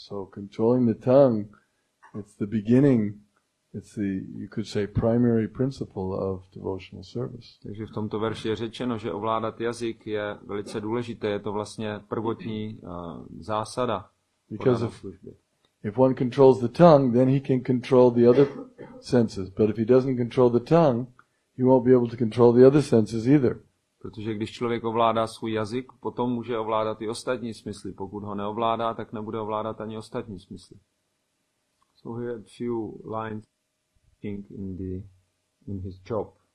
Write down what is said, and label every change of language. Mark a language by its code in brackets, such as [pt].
[en] So controlling the tongue, it's the beginning, it's you could say, primary principle of devotional service. [cs] Takže v tomto verši je řečeno, že ovládat jazyk je velice důležité, je to vlastně prvotní zásada. [en] Because if one controls the tongue, then he can control the other senses. But if he doesn't control the tongue, he won't be able to control the other senses either. [cs] Protože když člověk ovládá svůj jazyk, potom může ovládat i ostatní smysly. Pokud ho neovládá, tak nebude ovládat ani ostatní smysly. [en] So here a few lines in his job.